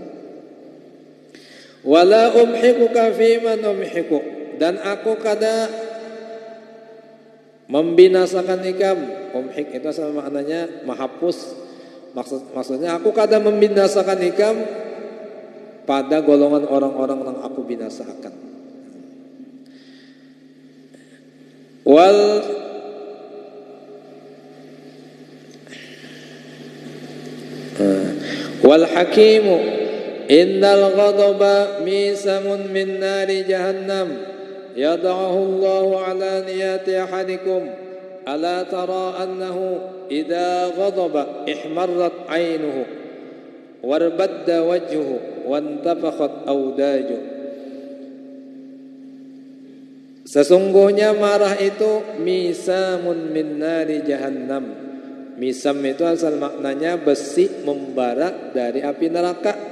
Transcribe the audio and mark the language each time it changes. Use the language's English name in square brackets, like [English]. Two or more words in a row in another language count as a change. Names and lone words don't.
[Arabic] ولا أمحقك فيما نمحق, [Banjar] dan aku kada membinasakan ikam. Umhik itu sama maknanya menghapus. Maksudnya aku kada membinasakan ikam pada golongan orang-orang yang aku binasakan. [Arabic] والحاكم إن الغضب ميسم من نار جهنم يدعه الله على نية أحدكم ألا ترى أنه إذا غضب احمرت عيناه واربد وجهه وانتفخت أوداجه. [Banjar] Sesungguhnya marah itu [Arabic] ميسم من نار جهنم. [Banjar] Misam itu asal maknanya besi membara dari api neraka.